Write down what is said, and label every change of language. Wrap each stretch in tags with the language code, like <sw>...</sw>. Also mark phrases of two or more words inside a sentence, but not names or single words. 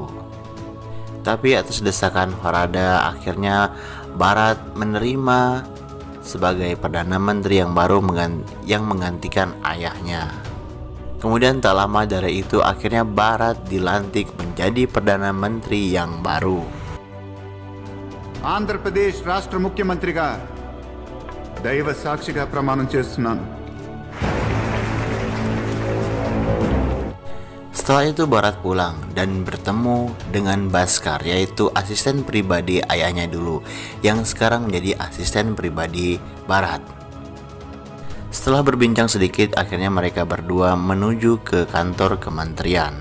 <id>Tapi atas desakan Farada, akhirnya Bharat menerima sebagai Perdana Menteri yang baru yang menggantikan ayahnya. Kemudian tak lama dari itu akhirnya Bharat dilantik menjadi Perdana Menteri yang baru.</id> <te>ఆంధ్రప్రదేశ్ రాష్ట్ర ముఖ్యమంత్రిగా దైవ సాక్షిగా ప్రమాణం చేస్తున్నాను.</te> <id>Setelah itu Bharat pulang dan bertemu dengan Bhaskar, yaitu asisten pribadi ayahnya dulu yang sekarang menjadi asisten pribadi Bharat. Setelah berbincang sedikit, akhirnya mereka berdua menuju ke kantor kementerian.</id>